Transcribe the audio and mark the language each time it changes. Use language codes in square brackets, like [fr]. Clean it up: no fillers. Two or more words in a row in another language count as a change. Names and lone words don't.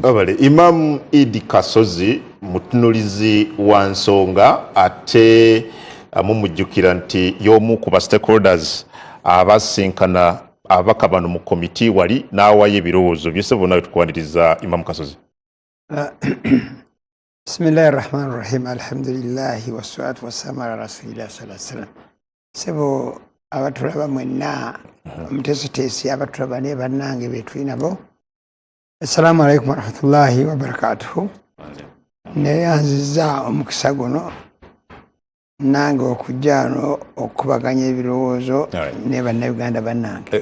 [lg] Imam Idi Kasozi mutunulizi wa nsonga ate mumujjukira nti y'omu ku ba stakeholders abasinkana abaka bano mu komiti wali n'awayo ebirowoozo byose bonna tukwaniriza Imam Kasozi. [ar] بسم الله الرحمن الرحيم، الحمد لله والصلاة والسلام على رسول الله صلى الله عليه وسلم. [lg] Sebo abatulaba mwenna omuteesiteesi abatulaba ne bannange betulina bo, [ar] السلام عليكم ورحمة الله وبركاته. [lg] Neyanziza omukisa guno nange okujja wano okubaganya ebirowoozo ne bannayuganda bannange.